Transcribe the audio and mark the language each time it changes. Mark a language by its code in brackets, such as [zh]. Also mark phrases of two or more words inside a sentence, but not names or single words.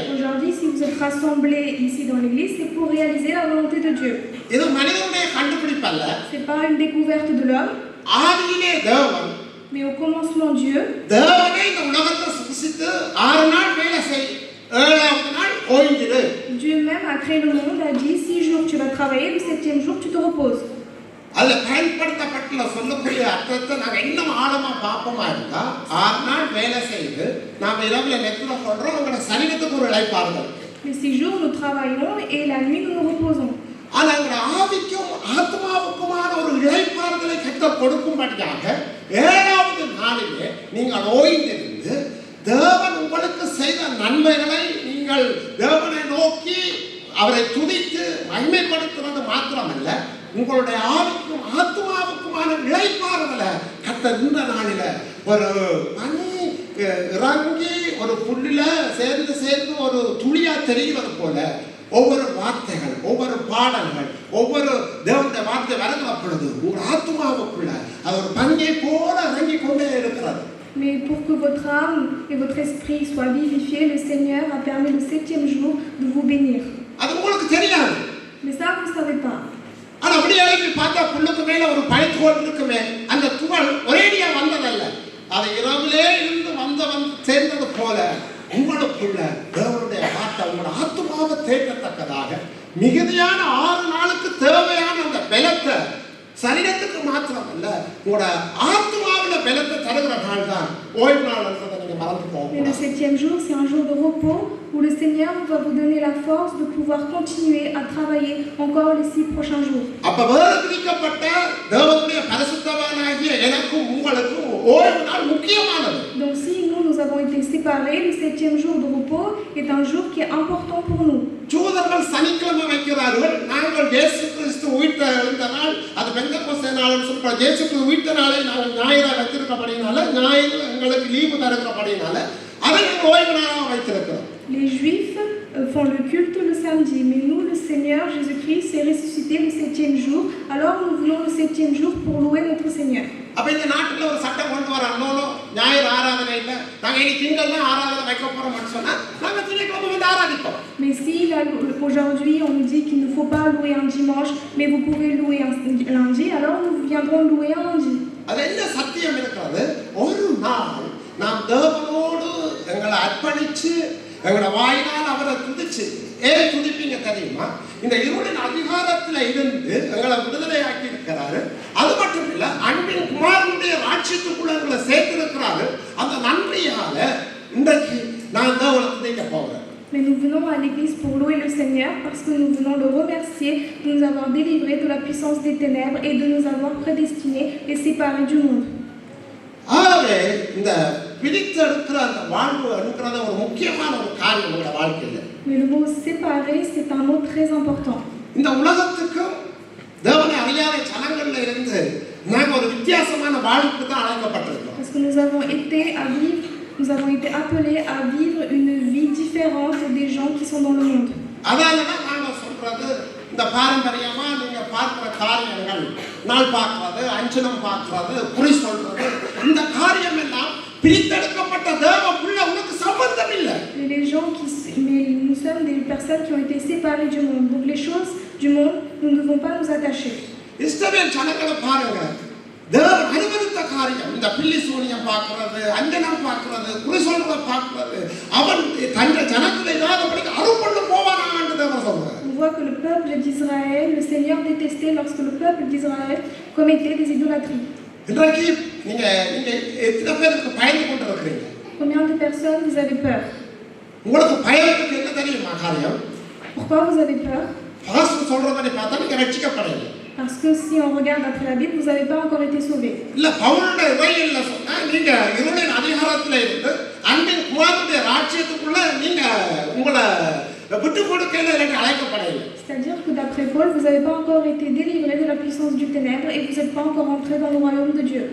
[fr] Aujourd'hui, si vous êtes rassemblés ici dans l'église, c'est pour réaliser la volonté de Dieu. [ta] இது மனிதனுடைய கண்டுபிடிப்பல்ல. [fr] C'est pas une découverte de l'homme, [ta] ஆதியிலே தேவன் [fr] mais au commencement Dieu, [ta] தேவனே இந்த உலகத்தை சிருஷ்டித்து 6 நாள் வேலை செய், 7வது நாள் ஓய்ந்திரு. [fr] Dieu même a créé le monde, a dit 6 jours tu vas travailler, le 7e jour tu te reposes. [ta] அதுல பயன்படுத்தப்பட்டுள்ள சொல்லக்கூடிய அர்த்தத்தை நாங்க இன்னும் ஆழமா பார்ப்போமா இருந்தா 6 நாள் வேலை செய்து நாம இரவுல நெத்திர கொள்றோம், உங்களோட சரீரத்துக்கு ஒரு இளைப்பாறுதல். [fr] Les 6 jours nous travaillons et la nuit nous nous reposons. [ta] ஆனா உங்களோட ஆவிக்கும் ஆத்மாவுக்குமான ஒரு இளைப்பாறுதலை கர்த்தர் கொடுக்கும்படியாக 7வது நாளிலே நீங்கள் ஓய்ந்திருந்து தேவன் உங்களுக்கு செய்த நன்மைகளை நீங்கள் தேவனை நோக்கி அவரை துதித்து மகிமைப்படுத்துவது மாத்திரமல்ல, உங்களுடைய ஆவிக்கும் ஆத்மாவுக்குமான இளைப்பாறுதலை கர்த்தர் இந்த நாளில ஒரு பனி இறங்கி ஒரு புல்லில சேர்ந்து ஒரு துளியா தெரிகிறது போல ஒவ்வொரு வார்த்தைகள், ஒவ்வொரு பாடல்கள், ஒவ்வொரு தேவனுடைய வார்த்தை வருகிற பொழுது உங்கள் ஆத்மாவுக்குள்ள அது ஒரு பனியை போல இறங்கி கொண்டே இருக்கிறது. [fr] Mais pour que votre âme et votre esprit soient vivifiés, le Seigneur a permis le 7e jour de vous bénir. [ta] அது உங்களுக்கு தெரியாது. [fr] Mais ça, vous ne savez pas. [ta] ஆனா அப்படியே பார்த்தா புல்லுக்கு மேல ஒரு பனித்துகள் இருக்குமே, அந்த துகள் ஒரேடியா வந்ததல்ல, அது இரவிலே இருந்து வந்து சேர்ந்தது போல உங்களுக்குள்ள தேவனுடைய வார்த்தை உங்களோட ஆத்மாவை தேற்றத்தக்கதாக மிகுதியான 6 நாளுக்கு தேவையான அந்த பலத்தை சரீரத்துக்கு மாத்திரமல்ல உங்களோட ஆத்மாவில பலத்தை தருகிற நாள் தான் ஓய்வு நாள் என்றதை நீங்க மறந்து போக. [fr] Mais le 7e jour, c'est un jour de repos où le Seigneur va vous donner la force de pouvoir continuer à travailler encore les 6 prochains jours. [ta] அப்ப வேறுபிரிக்கப்பட்ட தேவனுடைய பரிசுத்தவானாகிய எனக்கும் உங்களுக்கும் ஓய்வு நாள் முக்கியமானது. [fr] Donc si nous avons été séparés, le 7e jour de repos est un jour qui est important pour nous. [ta] ஜூதர்கள் சனிக்கிழமை வைக்கிறார்கள், நாங்கள் இயேசு கிறிஸ்து உயிர்த்த நாள், அது பெந்தெகோஸ்தே நாள்னு சொல்றோம். இயேசு கிறிஸ்து உயிர்த்த நாளை நாங்கள் ஞாயிறா வைத்திருக்கிறபடினால, ஞாயிறு எங்களுக்கு லீவு தருகிறபடினால அதை நாங்கள் ஓய்வு நாளாக வைத்திருக்கிறோம். [fr] Les Juifs font le culte le samedi, mais nous, le Seigneur Jésus-Christ s'est ressuscité le 7e jour, alors nous venons le 7e jour pour louer notre Seigneur. [ta] அப்ப இந்த நாட்டுல ஒரு சட்டம் கொண்டு வராங்க, ஞாயிறு ஆராதனை இல்லை, நாங்க இனி திங்கள் தான் ஆராதனை வைக்க போறோம்னு சொன்னா நாங்க திங்கட்கிழமை வந்து ஆராதிப்போம். [fr] Mais si là, aujourd'hui on nous dit qu'il ne faut pas louer un dimanche, mais vous pouvez louer un lundi, alors nous viendrons louer un lundi. [ta] அது என்ன சத்தியம் இருக்கிறது? ஒரு நாள் நாம் தேவனோடு எங்களை அர்ப்பணிச்சு எங்களோட வாயினால் அவரை துதிச்சு, ஏன் துதிப்பீங்க தெரியுமா? இந்த இருளின் அதிகாரத்தில் இருந்து எங்களை விடுதலையாக்கி இருக்கிறாரு. அது மட்டும் இல்ல, அன்பின் குமாரனுடைய ராட்சியத்துக்குள்ள எங்களை சேர்த்திருக்கிறாரு. அந்த நன்றியால இன்றைக்கு நான் தேவனை துதிக்க போகிறேன். [fr] Mais nous venons à l'église pour louer le Seigneur parce que nous venons le remercier de nous avoir délivrés de la puissance des ténèbres et de nous avoir prédestinés et séparés du monde. [ta] ஆகவே இந்த பிரித்தெடுக்கிற அந்த வாழ்வு என்கிறத ஒரு முக்கியமான ஒரு காரியம் உங்களோட வாழ்க்கையில். [fr] Mais le mot séparé, c'est un mot très important. [ta] இந்த உலகத்துக்கும் தேவனை அறியாத ஜனங்கள்ல இருந்து நாங்கள் ஒரு வித்தியாசமான வாழ்வுக்கு தான் அழைக்கப்பட்டிருக்கோம். [fr] Parce que nous avons été appelés à vivre une vie différente des gens qui sont dans le monde. [ta] அதனால தான் நாங்கள் சொல்றது, இந்த பாரம்பரியமா நீங்க பார்க்கிற காரியங்கள், நாள் பார்க்கிறது, அஞ்சனம் பார்க்கிறது, குறி சொல்றது, இந்த காரியம் எல்லாம் பிரித்தெடுக்கப்பட்ட தேவனுக்குள்ள உனக்கு சம்பந்தம் இல்லை. [fr] Mais nous sommes des personnes qui ont été séparées du monde. Donc les choses du monde, nous ne devons pas nous attacher. [ta] இஸ்ரவேல் ஜனங்களை பாருங்க, தேவன் அனுமதித்த காரியம், இந்த பில்லி சூனியம் பார்க்கிறது, அஞ்சனம் பார்க்கிறது, குறி சொல்றதை பார்க்கிறது, அவன் தன்னை ஜனங்களை இல்லாதபடிக்கு அருள்கொண்டு போவானான்னு தேவன் சொல்றார். [fr] On voit que le peuple d'Israël, le Seigneur détestait lorsque le peuple d'Israël commettait des idolâtries. [ta] இன்றைக்கு நீங்க எத்தனை பேருக்கு பயந்து கொண்டு இருக்கிறீங்க? [fr] Combien de personnes vous avez peur? [ta] உங்களுக்கு பயத்துக்கு என்ன தெரியுமா காரியம்? [fr] Pourquoi vous avez peur? [ta] பாஸ்டர் சொல்றதை பார்த்தா நீங்க ரட்சிக்கப்படல. [fr] Parce que si on regarde après la Bible, vous n'avez pas encore été sauvés. [ta] இல்ல, பவுலுடைய இறையில்ல சொன்னா நீங்க இருளின் அதிகாரத்துல இருந்து அன்பின் குமாரனுடைய ராஜ்யத்துக்குள்ள நீங்க உங்களை விட்டு கொடுக்கல அழைக்கப்படல. [fr] C'est-à-dire que d'après Paul, vous n'avez pas encore été délivrés de la puissance du ténèbre et vous n'êtes pas encore entrés dans le royaume de Dieu.